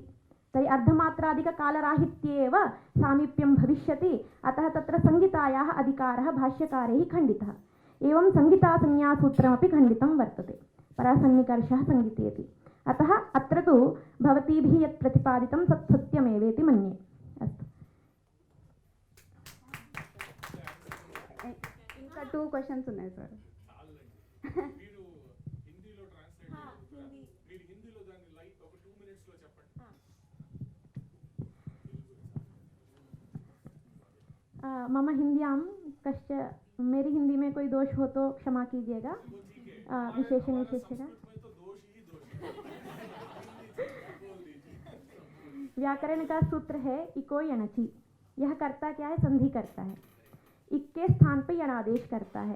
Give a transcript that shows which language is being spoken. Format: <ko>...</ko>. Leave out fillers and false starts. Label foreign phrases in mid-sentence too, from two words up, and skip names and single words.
<sa>तर्हि अर्धमात्राधिककालराहित्ये एव सामीप्यं भविष्यति। अतः तत्र संहितायाः अधिकारः भाष्यकारैः खण्डितः। एवं संहितासंज्ञासूत्रमपि खण्डितं वर्तते, परासन्निकर्षः संहितेति। अतः अत्र तु भवतीभिः यत् प्रतिपादितं तत् सत्यमेवेति मन्ये। अस्तु, ఇంకా 2 క్వశ్చన్స్ ఉన్నాయి సార్. మీరు హిందీలో ట్రాన్స్లేట్ చేస్తారా? మీరు హిందీలో దాన్ని లైక్ ఒక 2 minutes లో చెప్పండి. मम हिंद्यां</sa> <hi>मेरी हिंदी में कोई दोष हो तो क्षमा कीजिएगा। विशेषण विशेषण व्याकरण का सूत्र है</hi> <sa>इको यणचि।</sa> <hi>यह करता क्या है? संधि करता है। इक के स्थान पे यणादेश करता है।</hi>